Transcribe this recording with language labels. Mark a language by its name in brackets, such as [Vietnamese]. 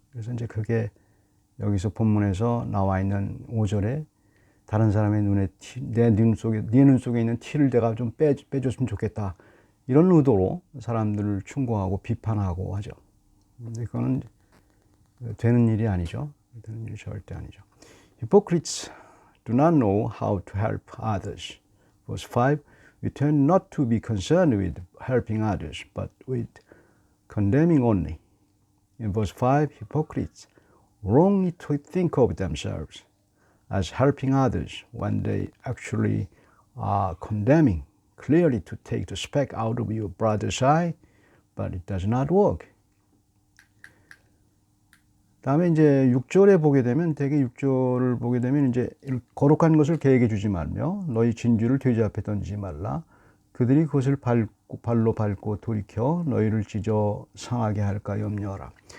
[Korean] 그래서 이제 그게 여기서 본문에서 나와 있는 5절에 다른 사람의 눈에 네 눈 속에 있는 티를 내가 좀 빼줬으면 좋겠다. 이런 의도로 사람들을 충고하고 비판하고 하죠. 근데 그거는 되는 일이 아니죠. 되는 일이 절대 아니죠. [English] Hypocrites do not know how to help others. Verse 5, we tend not to be concerned with helping others, but with condemning only. In verse 5, hypocrites wrongly to think of themselves as helping others when they actually are condemning. Clearly to take the speck out of your brother's eye, but it does not work. [Korean] 다음에 이제 6절에 보게 되면 대개 6절을 보게 되면 이제 거룩한 것을 계획해 주지 말며 너희 진주를 돼지 앞에 던지지 말라. 그들이 그것을 발로 밟고 돌이켜 너희를 찢어 상하게 할까 염려하라.